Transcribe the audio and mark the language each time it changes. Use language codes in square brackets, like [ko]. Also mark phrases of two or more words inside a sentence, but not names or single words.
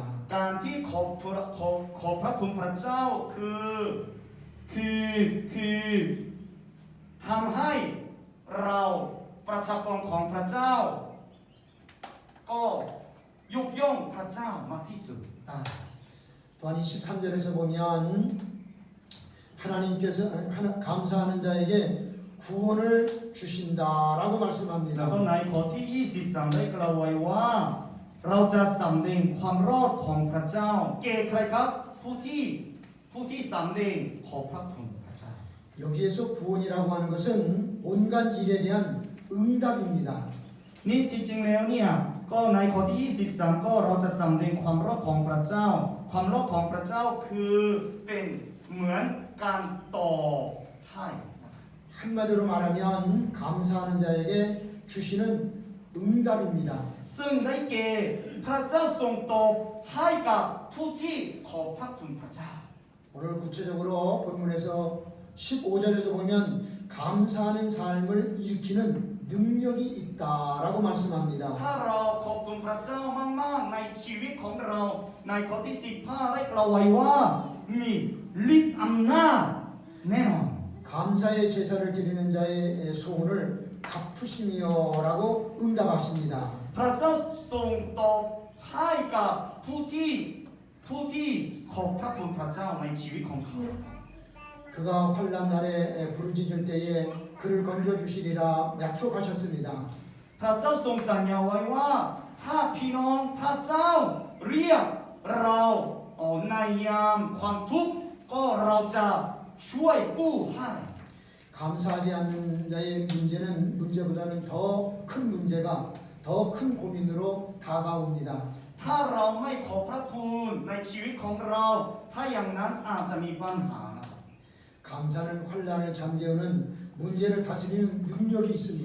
[th] การที่ขอบพระคุณพระเจ้าคือทำให้เราประชากรของพระเจ้าก็ยกย่องพระเจ้ามากที่สุด [ko] 또한 23절에서 보면 하나님께서 감사하는 자에게 구원을 주신다라고 [th] แล้ว [ko] 말씀합니다. [th] ก็ในข้อที่ 23 ได้กล่าวไว้ว่า เราจะสำแดงความรอดของพระเจ้าแก่ใครครับผู้ที่สำแดงขอบพระคุณพระเจ้า [ko] 여기에서 구원이라고 하는 것은 온갖 일에 대한 응답입니다. [th] นี่ที่จริงแล้วเนี่ยก็ในข้อที่ 23 ก็เราจะสำแดงความรอดของพระเจ้า ความรอดของพระเจ้าคือเป็นเหมือนการตอบให้ [ko] 한마디로 말하면 감사하는 자에게 주시는 응답입니다. [th] ซึ่งได้แก่พระเจ้าทรงตอบให้กับผู้ที่ขอบพระคุณพระเจ้า [ko] 오늘 구체적으로 본문에서 15절에서 보면 감사하는 삶을 일으키는 능력이 있다라고 말씀합니다. [th] ถ้าเราขอบคุณพระเจ้ามากๆในชีวิตของเราในข้อที่ 15 ได้กล่าวไว้ว่ามีฤทธิ์อำนาจแน่นอน [ko] 감사의 제사를 드리는 자의 소원을 갚으시며라고 응답하십니다. [th] พระเจ้าทรงตอบให้กับผู้ที่ขอบพระคุณพระเจ้าในชีวิตของเขา [ko] 그가 환난 날에 부르짖을 때에 그를 건져 주시리라 약속하셨습니다. [th] พระเจ้าทรงสัญญาไว้ว่าถ้าพี่น้องถ้าเจ้าเรียกเราในยามความทุกข์ก็เราจะช่วยกู้ให้ [ko] 감사하지 않는 자의 문제보다는 더 큰 문제가 더 큰 고민으로 다가옵니다. [th] ถ้าเราไม่ขอบพระคุณในชีวิตของเรา ถ้าอย่างนั้นอาจจะมีปัญหานะครับ [ko] 감사는 환난을 잠재우는 문제를 다스리는 능력이 있습니다.